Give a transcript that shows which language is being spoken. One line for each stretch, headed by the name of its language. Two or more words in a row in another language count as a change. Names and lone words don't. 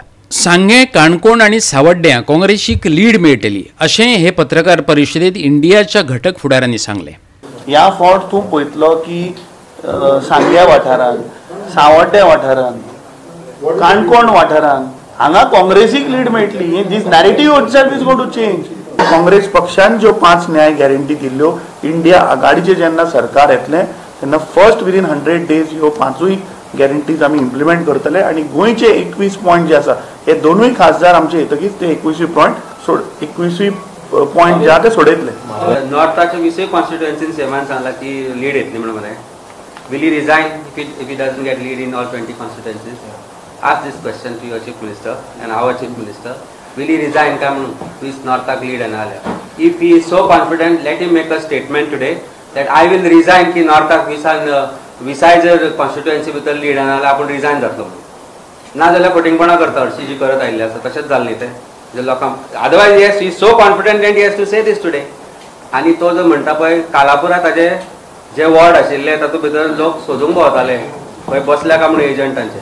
Konkani: सांगे, काणकोण आणि सावड्ड्यां काँग्रेसीक लीड मेळटली अशें हे पत्रकार परिशदेंत इंडियाच्या घटक फुडाऱ्यांनी सांगले। ह्या फावट तूं पळयतलो की सांग्या वाठारांत, सावड्ड्या वाठारांत, काणकोण वाठारांत हांगा काँग्रेसीक लीड मेळटली।
English: This narrative itself is going to change.
Konkani: काँग्रेस पक्षान ज्यो 5 न्याय गॅरंटी दिल्ल्यो, इंडिया आघाडीचे जेन्ना सरकार येतलें तेन्ना
English: first within 100 days
Konkani: ह्यो 5य गॅरंटीज आमी इम्प्लिमेंट करतले आणि गोंयचे 21 पॉयंट जे आसा हे दोनूय खासदार आमचे येतकीच ते 21 पॉयंट जे आहा ते सोडयतले। नॉर्थाच्या 20 कॉन्स्टिट्युएन्सीन सेमान सांगला की लीड येतली म्हणून मरे।
English: Will he resign if he doesn't get lead in all 20 constituencies? Ask this question to your chief minister and our chief minister. Will he resign come to his Northak lead and all? If he is so confident, let him make a statement today that I will resign
Konkani: ki Northak विसायजर कॉन्स्टिट्युएन्सी भितर लीड आणि आपण रिजाइन जातलो ना जाल्यार फटिंगपणा करता हरशी जी करत आयिल्ली आसा तशेंच जाल्लें तें जे लोकांक
English: otherwise yes he so confident and he has to say this today.
Konkani: आनी तो जो म्हणटा पळय कालापुरा ताजे जे वॉर्ड आशिल्ले तातूंत भितर लोक सोदूंक भोंवताले खंय बसल्या काय म्हणून एजंटांचे।